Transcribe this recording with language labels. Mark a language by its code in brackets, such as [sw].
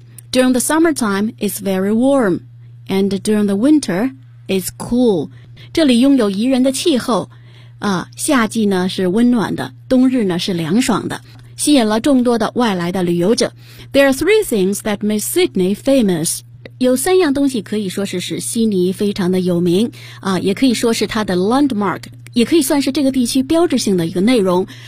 [en] During the summertime, it's very warm, and during the winter, it's cool. [zh] 这里拥有宜人的气候啊，夏季呢是温暖的，冬日呢是凉爽的，吸引了众多的外来的旅游者。 [en] There are three things that make Sydney famous. [zh] 有三样东西可以说是使悉尼非常的有名啊，也可以说是它的 landmark, 也可以算是这个地区标志性的一个内容。